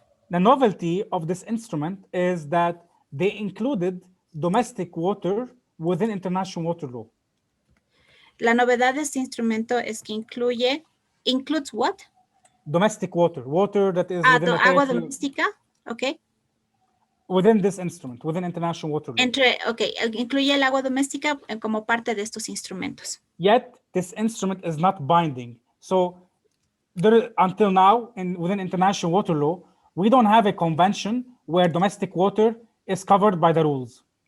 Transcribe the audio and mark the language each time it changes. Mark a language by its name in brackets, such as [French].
[English] The novelty of this instrument is that they included domestic water within international water law. [Spanish] La novedad de este instrumento es que [English] includes what? Domestic water, water that is within the [Spanish] Agua [English] territory, [Spanish] doméstica, okay. [English] within this instrument, within international water law. [Spanish] Incluye el agua doméstica como parte de estos instrumentos. [English] Yet, this instrument is not binding. So, until now, within international water law, we don't have a convention where domestic water is covered by the rules.